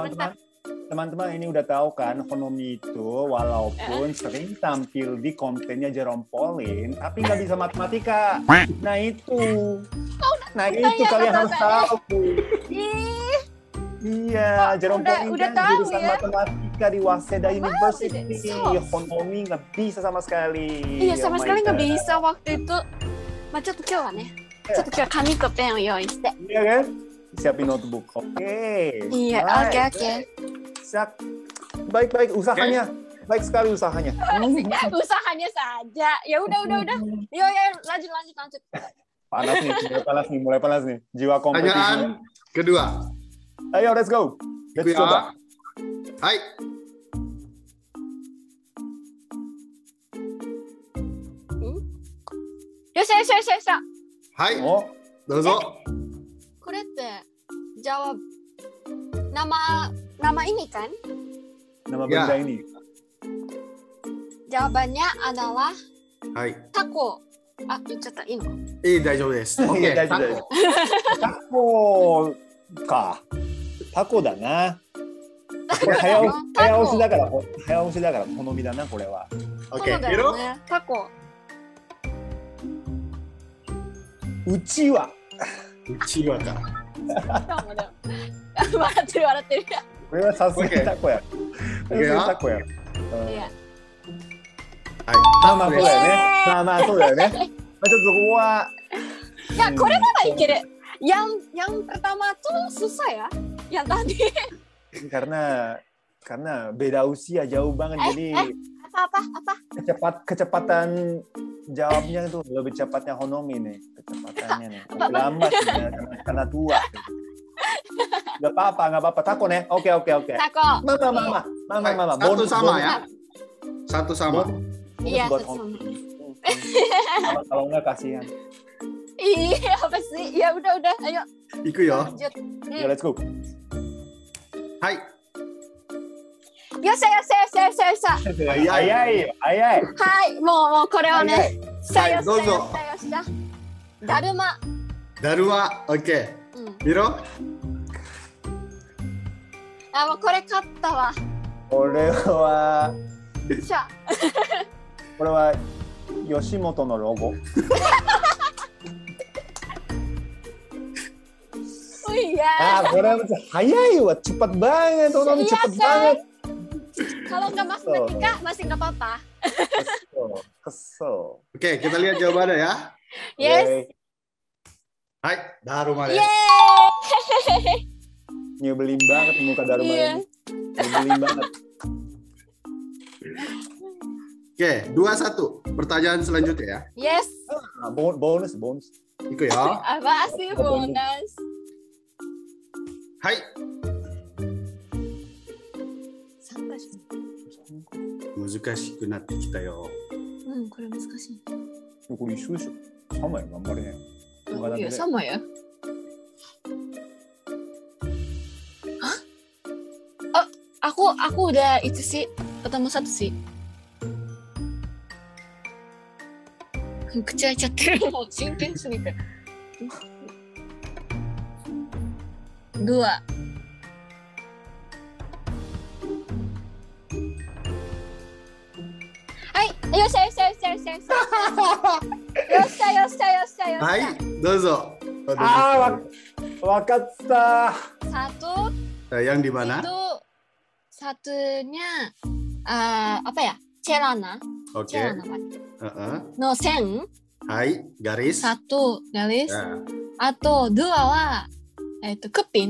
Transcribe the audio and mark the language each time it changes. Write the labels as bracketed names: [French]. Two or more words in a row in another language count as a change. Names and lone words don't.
[Indonesian] teman-teman ini udah tahu kan Honomi itu walaupun sering tampil di kontennya Jerome Pauline tapi nggak bisa matematika. Nah itu kalian harus tahu. Ih, Iya, Jerome Pauline udah kan tahu jurusan ya. matematika di Waseda University. So. Honomi nggak bisa sama sekali. iya sama [English] Oh my [Indonesian] sekali nggak [English] God. [Indonesian] bisa waktu itu. [Japanese] Ma, ちょっと今日はね、ちょっと今日は紙とペンを用意して。 [Indonesian] Iya kan? Siapin notebook. Oke. Iya, Baik. oke. Siap. Baik usahanya. Baik sekali usahanya. Usahanya saja. Ya udah. Yo, lanjut. Mulai panas nih. Jiwa kompetisi. Pertanyaan kedua. Ayo, [English] let's go. Let's [Indonesian] Ya. coba. [Japanese] Hai. Yosha. Hai. Oh, Dozo. [Indonesian] これって jawab nama ini kan? nama Ya. benda ini. Jawabannya adalah [Japanese] はい。 taco. Ah, 言っちゃった。いいのか。大丈夫です。いや OK。大丈夫タコか。タコだな。これ早押しだから好みだな、これは。そう OK。だヒロよね。タコ。うちわ。うちわか。笑ってる。これはさすがにタコや。さすがにタコや。いや。はい。まあそうだよね。まあそうだよね。まあちょっとここは。いや、これならいける。 [Indonesian] yang pertama tuh susah ya. Yang tadi. Karena beda usia jauh banget jadi Apa? kecepatan jawabnya itu lebih cepatnya Honomi nih kecepatannya nih lambat karena tua. Gak apa-apa tako nih. Oke. Taco. Mama. Satu sama ya. Satu sama. Iya, buat satu Honomi. Kalau nggak kasihan. Iya, apa sih? Ya udah. Ayo. [Japanese] いくよ。 [Indonesian] Lanjut. [English] Ya let's go. [Japanese] はい。よっしゃ。早いよ。はい、もうこれをね。はいどうぞ。だるま。だるま。OK。ヒロ。あ、もうこれ勝ったわ。これはしゃ。吉本のロゴ。 [Indonesian] Oh iya. [Japanese] これは早いわ。 [Indonesian] cepat banget. Honomi cepat banget. Kalau nggak matematika masih nggak apa-apa. Kesel. Oke, kita lihat jawabannya ya. Yes. [Japanese] Hai, ダルマです. [Indonesian] Yeay. Nyebelin banget muka Daruma Iya. ini. Nyebelin banget. Oke, 2-1. Pertanyaan selanjutnya ya. Yes. Bonus. [Japanese] いくや. [Indonesian] Apa sih bonus? [Japanese] Hai. 3 回しか。難しくなってきたよ。これ難しい。これ一緒でしょ。3枚頑張れね。 [Indonesian] Iya, sama ya. Hah? Aku udah itu sih ketemu satu sih. [Japanese] 口開いちゃってる。もう真剣すぎて。2. はい、よっしゃ. はい、どうぞ。わかった。 [Indonesian] Satu Yang di mana? itu satunya apa ya? Celana. Oke. Celana kan? Heeh. [Japanese] の線. [Indonesian] Hai, garis. Satu garis. Ya. Atau dua wa kuping.